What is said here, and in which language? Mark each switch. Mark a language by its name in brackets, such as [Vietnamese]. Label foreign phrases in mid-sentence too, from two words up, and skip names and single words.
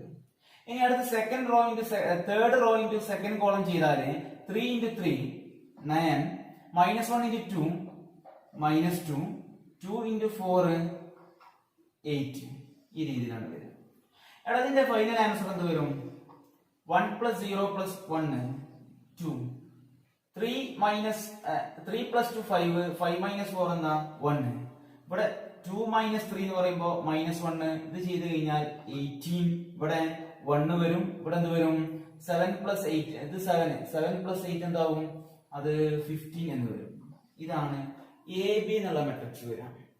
[Malayalam] ഇനി അടുത്ത [English] second row into third row into second column [Malayalam] ചെയ്താൽ 3 into 3 9 മൈനസ് 1 into 2 മൈനസ് 2 2 into 4 8. ഈ രീതിയിലാണ് വരിക. എടാ ഇതിന്റെ [English] final answer [Malayalam] എന്ത് വരും? [English] 1 plus 0 plus 1 2 3 minus 3 plus 2 5 5 minus 4 എന്താ? 1. [Malayalam] ഇവിടെ 2 minus 3 എന്ന് പറയുമ്പോൾ മൈനസ് 1. ഇത് ചെയ്ത് കഴിഞ്ഞാൽ 18. ഇവിടെ 1 വരും. ഇവിടെ എന്ത് വരും? 7 plus 8. ഇത് 7 plus 8 എന്താവും? അത് 15 എന്ന് വരും. ഇതാണ് AB എന്നുള്ള മെട്രിക്സ് വരാം.